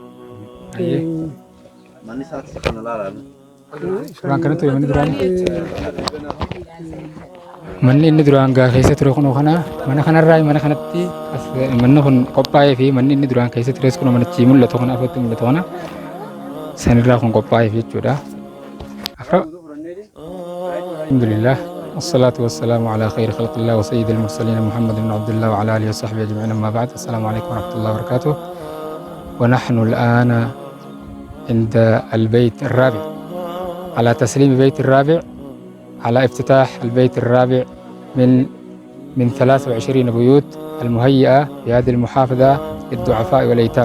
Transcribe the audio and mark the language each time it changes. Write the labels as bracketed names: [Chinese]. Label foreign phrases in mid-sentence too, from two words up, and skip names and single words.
[Oromo] Suuraan kanatti manni duraan manni inni duraan gaa keessa ture kunoo kana mana kanarraa mana kanatti manni kun qophaa'ee fi manni inni duraan keessa tures kunoo manichi mul'atu kana afatti mul'atu kana sanirraa kun qophaa'eef jechuudha. [Arabic] Alhamdulillah. والصلاة والسلام على خير خلق الله وسيد المرسلين محمد بن عبد الله وعلى آله وصحبه أجمعين. أما بعد السلام عليكم ورحمة الله وبركاته. ونحن الآن عند البيت الرابع على تسليم البيت الرابع على افتتاح البيت الرابع من 23 بيوت المهيئة في هذه المحافظة للضعفاء والأيتام.